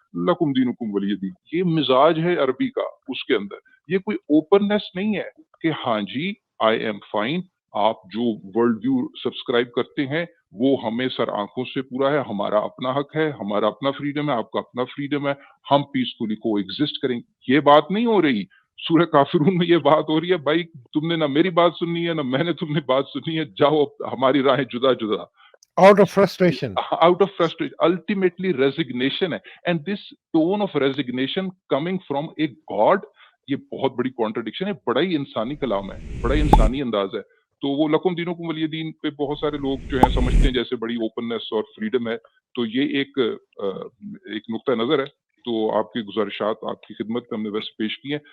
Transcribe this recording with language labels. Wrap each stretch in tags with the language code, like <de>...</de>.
<ar>لکم دینکم ولی دین،</ar> <ur>یہ مزاج ہے عربی کا. اس کے اندر یہ کوئی اوپننس نہیں ہے کہ ہاں جی</ur> <en>I am fine,</en> <ur>آپ جو ورلڈ ویو سبسکرائب کرتے ہیں وہ ہمیں سر آنکھوں سے پورا ہے، ہمارا اپنا حق ہے، ہمارا اپنا فریڈم ہے، آپ کا اپنا فریڈم ہے، ہم پیسفلی کو ایگزسٹ کریں. یہ بات نہیں ہو رہی. سورہ کافرون میں یہ بات ہو رہی ہے بھائی تم نے نہ میری بات سننی ہے، نہ میں نے تم نے بات سننی ہے، جاؤ ہماری راہیں جدا جدا.</ur> <en>Out of frustration. Out of frustration, ultimately resignation ہے. And this tone of resignation coming from a God،</en> <ur>یہ بہت بڑی کانٹرڈکشن ہے، بڑا ہی انسانی کلام ہے، بڑا ہی انسانی انداز ہے. تو وہ</ur> <ar>لکم دینکم ولی دین</ar> <ur>پہ بہت سارے لوگ جو ہیں سمجھتے ہیں جیسے بڑی اوپننس اور فریڈم ہے. تو یہ ایک نقطہ نظر ہے. تو آپ کی گزارشات آپ کی خدمت میں ہم نے ویسے پیش کی ہیں.</ur>